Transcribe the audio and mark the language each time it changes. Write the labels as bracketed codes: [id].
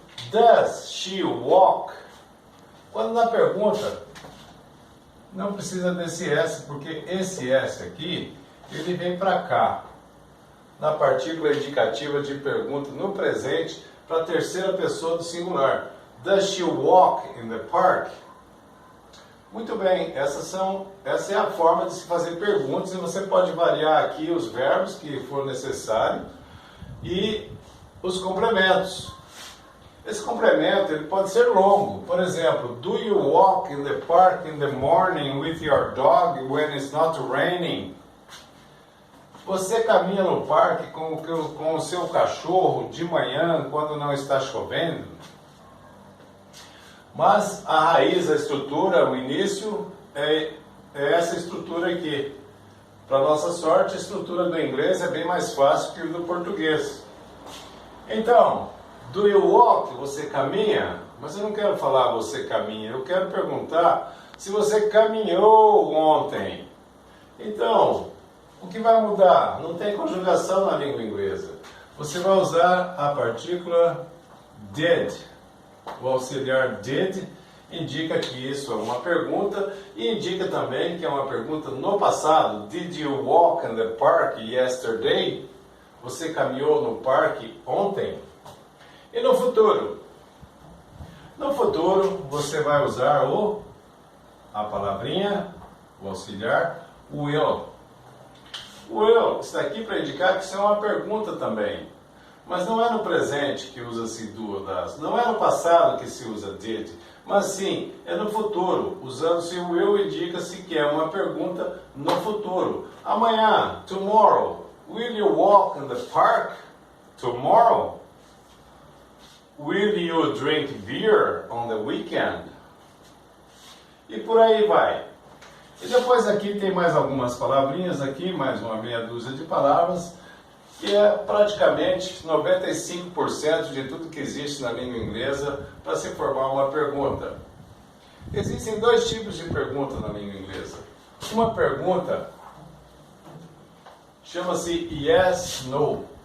[en] Does she walk? [pt] Quando na pergunta, não precisa desse S, porque esse S aqui, ele vem para cá, na partícula indicativa de pergunta no presente, para a terceira pessoa do singular. [en] Does she walk in the park? [pt] Muito bem, essa é a forma de se fazer perguntas, e você pode variar aqui os verbos que for necessário e os complementos. Esse complemento ele pode ser longo. Por exemplo, [en] do you walk in the park in the morning with your dog when it's not raining? [pt] Você caminha no parque com o seu cachorro de manhã quando não está chovendo? Mas a raiz, a estrutura, o início é essa estrutura aqui. Para nossa sorte, a estrutura do inglês é bem mais fácil que o do português. Então, [en] do you walk? [pt] Você caminha? Mas eu não quero falar você caminha, eu quero perguntar se você caminhou ontem. Então, o que vai mudar? Não tem conjugação na língua inglesa. Você vai usar a partícula did. O auxiliar did indica que isso é uma pergunta e indica também que é uma pergunta no passado. [en] Did you walk in the park yesterday? [pt] Você caminhou no parque ontem? E no futuro? No futuro você vai usar a palavrinha, o auxiliar, will. Will está aqui para indicar que isso é uma pergunta também. Mas não é no presente que usa-se do ou das. Não é no passado que se usa did. Mas sim, é no futuro. Usando-se o will, indica-se que é uma pergunta no futuro. Amanhã, tomorrow. [en] Will you walk in the park tomorrow? Will you drink beer on the weekend? [pt] E por aí vai. E depois aqui tem mais algumas palavrinhas aqui, mais uma meia dúzia de palavras, que é praticamente 95% de tudo que existe na língua inglesa para se formar uma pergunta. Existem dois tipos de pergunta na língua inglesa. Uma pergunta chama-se yes, no.